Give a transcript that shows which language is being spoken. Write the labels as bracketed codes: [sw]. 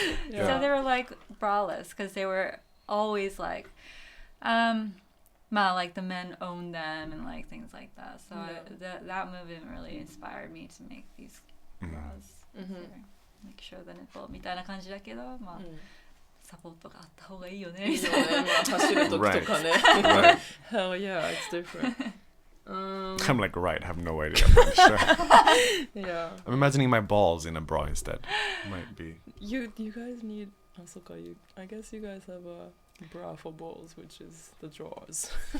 [en] So they were like braless because they were always like like the men own them and like things like that. So that movement really inspired me to make these bras. Like show the nipple [ja] みたいな感じだけど、まあ、サポートがあった方がいいよね。走る時とかね。 [en] Hell yeah, it's different. I'm like, right, have no idea. I'm sure. Yeah. I'm imagining my balls in a bra instead. Might be. You guys need... I guess you guys have a bra for balls, which is the drawers.